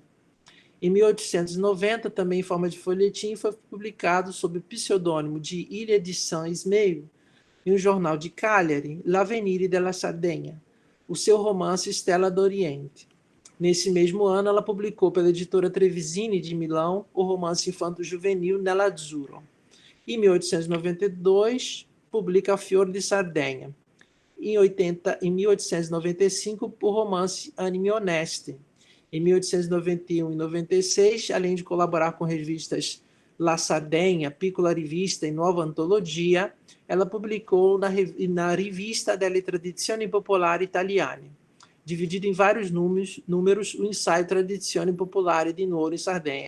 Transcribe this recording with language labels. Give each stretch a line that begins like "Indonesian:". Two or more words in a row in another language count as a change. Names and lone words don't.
Portuguese: Em 1890, também em forma de folhetim, foi publicado sob o pseudônimo de Ilha di San Ismael, em um jornal de Cagliari, L'Avvenire della Sardegna, o seu romance Stella d'Oriente. Nesse mesmo ano, ela publicou pela editora Trevisini de Milão o romance infanto-juvenil Nell'Azzurro. Em 1892, publica Fior di Sardegna. Em 1895, o romance Anime Oneste. Em 1891 e 96, além de colaborar com revistas La Sardegna, Piccola Rivista e Nova Antologia, ela publicou na Rivista delle Tradizioni Popolari Italiane, dividido em vários números o ensaio Tradizioni Popolari di Nuoro em Sardenha.